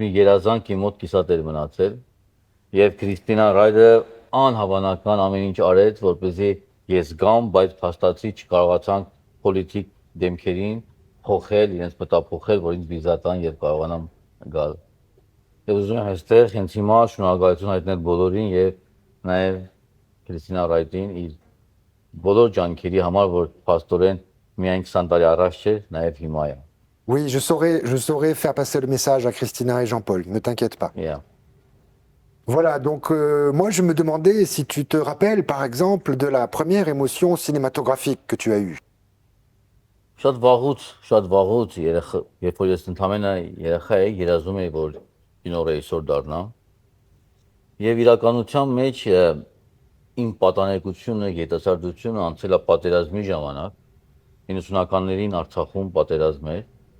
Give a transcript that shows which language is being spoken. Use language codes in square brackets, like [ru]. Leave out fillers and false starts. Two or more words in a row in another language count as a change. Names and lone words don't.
[hy] մի երազանք իմ մոտ կիսատ էր մնացել, եւ Քրիստինա Ռայդը անհավանական ամեն ինչ արեց, որպեսզի ես գամ, բայց փաստացի չկարողացանք պոլիտիկ դեմքերին փոխել, իրենց մտափոխել, որ ինձ վիզա տան եւ կարողանամ գալ։ Եվ ուզում եմ այստեղ հենց հիմա շնորհակալություն հայտնել բոլորին եւ նաեւ Քրիստինա Ռայդին իր բոլոր ջանքերի համար, որ փաստորեն միայն 20 տարի առաջ չէ, նաեւ հիմա է։ [fr] Oui, je saurais faire passer le message à Christina et Jean-Paul, ne t'inquiète pas. [en] Yeah. [fr] Voilà, donc moi je me demandais si tu te rappelles par exemple de la première émotion cinématographique que tu as eue. [hy] Շատ վաղուց երբ որ ես ընդամենը երեխա էի, երազում էի, որ կինոռեժիսոր դառնամ։ Եվ իրականության մեջ իմ պատանեկությունը, երիտասարդությունը անցել է պատերազմի ժամանակ, 90-ականներին Արցախում պատերազմ էր,